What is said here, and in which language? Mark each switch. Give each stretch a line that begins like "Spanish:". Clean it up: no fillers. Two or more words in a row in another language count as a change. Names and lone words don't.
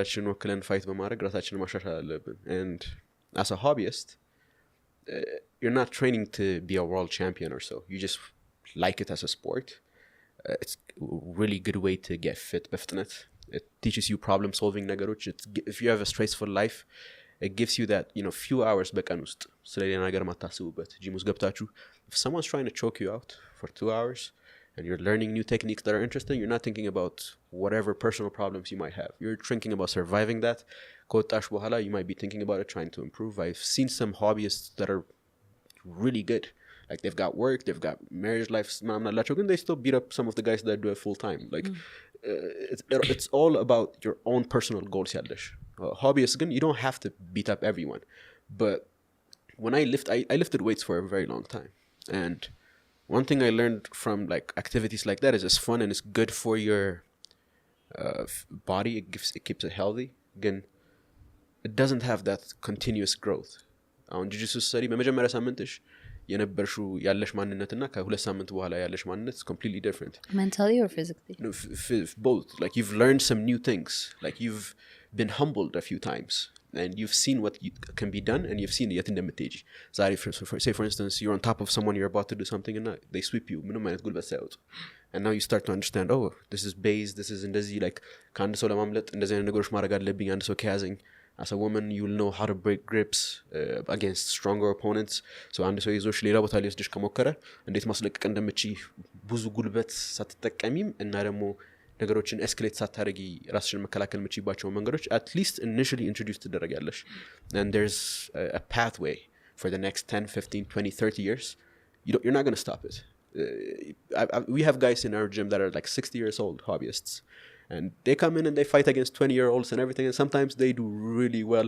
English: And as a hobbyist, you're not training to be a world champion or so. You just like it as a sport. It's a really good way to get fit. It teaches you problem solving. If you have a stressful life, it gives you that few hours
Amharic: በቀን ውስጥ ስለሌላ ነገር ማታስቡበት ጂም ውስጥ ገብታችሁ
English: if someone's trying to choke you out for 2 hours and you're learning new techniques that are interesting, you're not thinking about whatever personal problems you might have. You're thinking about surviving that.
Amharic: ከወጣሽ በኋላ
English: you might be thinking about it, trying to improve. I've seen some hobbyists that are really good. Like they've got work, they've got marriage lives, and they still beat up some of the guys that do it full time. Like it's all about your own personal goals. Hobbyists, again, you don't have to beat up everyone. But when I lifted weights for a very long time, and one thing I learned from like activities like that is it's fun and it's good for your body. It keeps it healthy. Again, it doesn't have that continuous growth. On jiu-jitsu study,
Amharic: በመጀመሪያ ሳምንትሽ የነበርሽው ያለሽ ማንነትና ከሁለት ሳምንት በኋላ ያለሽ ማንነት
English: is completely different. Mentally or physically? No, both. Like you've learned some new things. Like you've been humbled a few times, and you've seen what can be done, and you've seen yet in the message. Say for instance, you're on top of someone, you're about to do something, and they sweep you. And now you start to understand, oh, this is base, this is እንደዚህ like
Amharic: ከአንድ ሰው ለማምለጥ እንደዚህ አይነት ነገሮች ማድረግ አለብኝ አንድ ሰው ከያዘኝ.
English: As a woman, you'll know how to break grips against stronger opponents.
Amharic: So አንድ ሰው ይዞሽ ሌላ ቦታ ሊወስድሽ ከሞከረ እንዴት ማስለቀቅ እንደምትችይ ብዙ ጉልበት ሳትጠቀሚም እና ደግሞ ነገሮችን ኤስኬሌት ሳታደርጊ ራስሽን መከላከል የምትችይባቸው መንገዶች
English: at least initially introduce
Amharic: ትደረጋለሽ.
English: And there's a pathway for the next 10, 15, 20, 30 years. You're not going to stop it. We have guys in our gym that are like 60 years old, hobbyists. And they come in and they fight against 20-year-olds and everything. And sometimes they do really well.